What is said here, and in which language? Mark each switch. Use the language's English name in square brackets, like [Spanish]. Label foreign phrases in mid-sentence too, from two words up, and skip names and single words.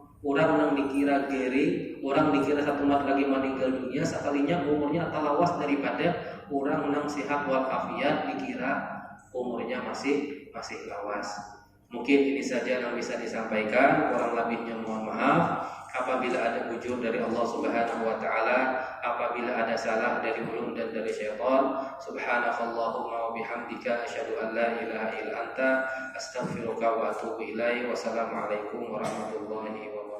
[Banjar] Orang yang dikira gering, orang dikira satu mat lagi meninggal dunia, sekalinya umurnya tak lawas daripada orang yang sehat walafiat dikira umurnya masih lawas. Mungkin ini saja yang bisa disampaikan, kurang lebihnya mohon maaf. Apabila ada ujur dari Allah [Arabic] سبحانه وتعالى, [Banjar] apabila ada salah dari ulun dan dari syaitan, [Arabic] سبحانك اللهم وبحمدك أشهد أن لا إله إلا أنت أستغفرك وأتوب إليك. والسلام عليكم ورحمة الله وبركاته.